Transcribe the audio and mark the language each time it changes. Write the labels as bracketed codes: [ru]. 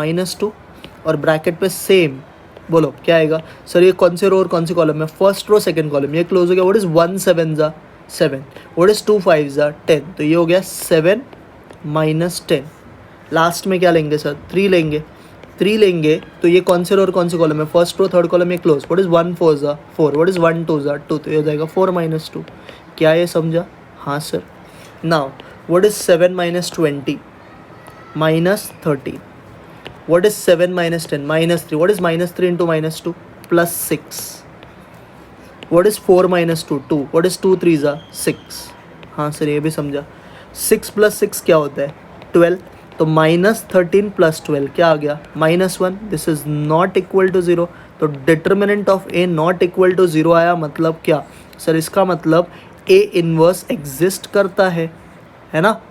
[hi] -2, और ब्रैकेट पे सेम। बोलो क्या आएगा सर? ये कौन से रो और कौन से कॉलम में? फर्स्ट रो सेकंड कॉलम, ये क्लोज हो गया। [en] what is 1 7 7, what is 2 5 10, [hi] तो ये हो गया 7 -10। लास्ट में क्या लेंगे सर? 3 लेंगे। 3 लेंगे तो ये कौन से रो और कौन से कॉलम में? फर्स्ट रो थर्ड कॉलम, ये close. [en] what is 1 4 4, what is 1 2 2, [hi] तो ये हो जाएगा 4 -2। क्या ये समझा? हाँ sir. [en] Now what is 7 -20 -13, what is 7 -10 -3, what is -3 into -2 +6, what is 4 -2 2, what is 2 3 6। [hi] हाँ सर ये भी समझा। 6 + 6 क्या होता है? 12। तो -13 + 12 क्या आ गया? -1। [en] this is not equal to 0, [hi] तो determinant of A not equal to 0 आया, मतलब क्या सर? इसका मतलब ए इनवर्स एग्जिस्ट करता है ना?